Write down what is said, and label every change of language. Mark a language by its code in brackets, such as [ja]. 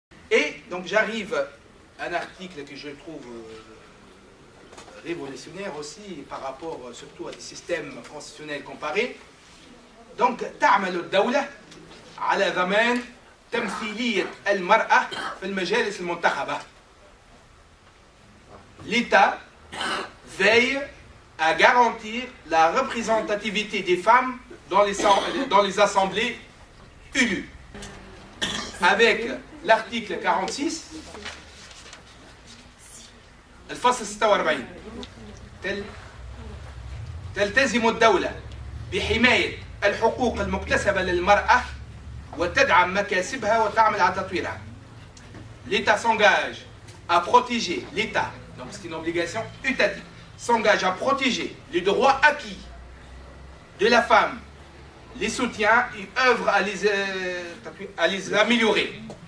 [fr] Et donc j'arrive à un article que je trouve révolutionnaire aussi par rapport surtout à des systèmes constitutionnels comparés. [ar] Donc تعمل الدولة على ضمان تمثيلية المرأة في المجالس المنتخبة. [fr] L'État veille à garantir la représentativité des femmes dans les assemblées élues. Avec l'article 46, [ar] الفصل 46 تلتزم الدولة بحماية الحقوق المكتسبة للمرأة وتدعم مكاسبها وتعمل على تطويرها. [fr] L'État s'engage à protéger, l'État, donc c'est une obligation étatique, s'engage à protéger les droits acquis de la femme, les soutient et œuvre à les améliorer.